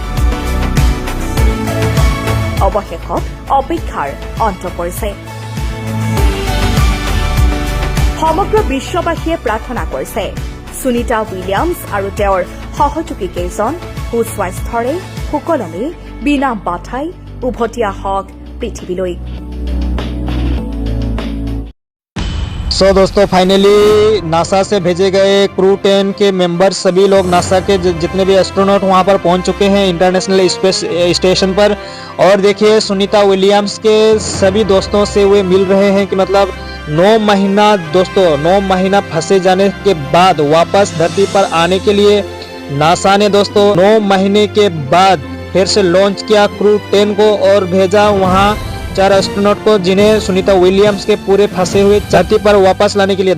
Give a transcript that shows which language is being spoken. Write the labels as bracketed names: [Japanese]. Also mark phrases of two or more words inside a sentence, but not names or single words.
[Assamese] অৱশেষত অপেক্ষাৰ অন্ত পৰিছে। সমগ্ৰ বিশ্ববাসীয়ে প্ৰাৰ্থনা কৰিছে সুনিতা উইলিয়ামছ আৰু তেওঁৰ সহযোগী কেইজন সুস্বাস্থ্যৰে সুকলমে বিনা বাধাই উভতি আহক পৃথিৱীলৈ। [Hindi] सो दोस्तों फाइनली नासा से भेजे गए क्रू 10 के मेंबर्स सभी लोग नासा के जितने भी एस्ट्रोनॉट वहां पर पहुंच चुके हैं इंटरनेशनल स्पेस स्टेशन पर। और देखिए सुनीता विलियम्स के सभी दोस्तों से वे मिल रहे हैं कि मतलब 9 महीना दोस्तों 9 महीना फंसे जाने के बाद वापस धरती पर आने के लिए नासा ने दोस्तों 9 महीने के बाद फिर से लॉन्च किया क्रू 10 को और भेजा वहां 4 एस्ट्रोनॉट को जिन्हें सुनीता विलियम्स के पूरे फंसे हुए धरती पर वापस लाने के लिए।